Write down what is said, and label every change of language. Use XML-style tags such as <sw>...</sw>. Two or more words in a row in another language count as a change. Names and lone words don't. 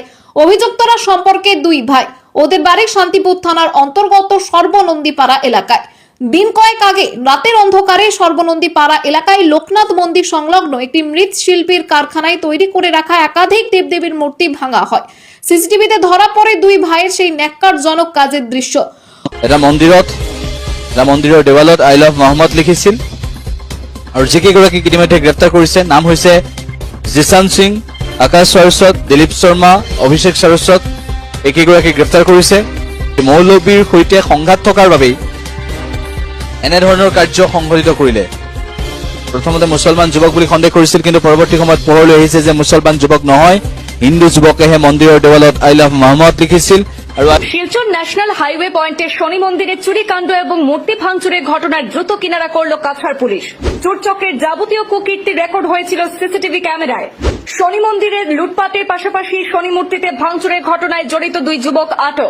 <bn>অভিযুক্তরা সম্পর্কে দুই ভাই, ওদের বাড়ি শান্তিপুর থানার অন্তর্গত সর্বনন্দীপাড়া এলাকায়। দিন কয়েক আগে রাতের অন্ধকারে সর্বনন্দীপাড়া এলাকায় লোকনাথ মন্দির সংলগ্ন একটি মৃৎশিল্পীর কারখানায় তৈরি করে রাখা একাধিক দেবদেবীর মূর্তি ভাঙা হয়। সিসিটিভিতে ধরা পড়ে দুই ভাইয়ের সেই ন্যাক্কারজনক কাজের দৃশ্য।</bn> <as>এটা মন্দিৰৰ দেৱালত</as> <en>I love</en> <as>মহম্মদ লিখিছিল আৰু যিকেইগৰাকী ইতিমধ্যে গ্ৰেপ্তাৰ কৰিছে নাম হৈছে জিশান সিং, আকাশ সাৰস্বত, দিলীপ শৰ্মা, অভিষেক সাৰস্বত। এইকেইগৰাকী গ্ৰেপ্তাৰ কৰিছে। মৌলবীৰ সৈতে সংঘাত থকাৰ বাবেই এনেধৰণৰ কাৰ্য সংঘটিত কৰিলে। প্ৰথমতে মুছলমান যুৱক বুলি সন্দেহ কৰিছিল, কিন্তু পৰৱৰ্তী সময়ত পোহৰলৈ আহিছে যে মুছলমান যুৱক নহয়, হিন্দু যুৱকেহে মন্দিৰৰ দেৱালত</as> <en>I love</en> <as>মহম্মদ লিখিছিল।</as> <bn>শিলচর ন্যাশনাল হাইওয়ে পয়েন্টে শনি মন্দিরে চুরিকাণ্ড এবং মূর্তি ভাঙচুরের ঘটনার দ্রুত কিনারা করল কাছাড় পুলিশ। চোরচক্রের যাবতীয় কুকীর্তি রেকর্ড হয়েছিল সিসিটিভি ক্যামেরায়। শনি মন্দিরের লুটপাটের পাশাপাশি শনি মূর্তিতে ভাঙচুরের ঘটনায় জড়িত দুই যুবক আটক।</bn>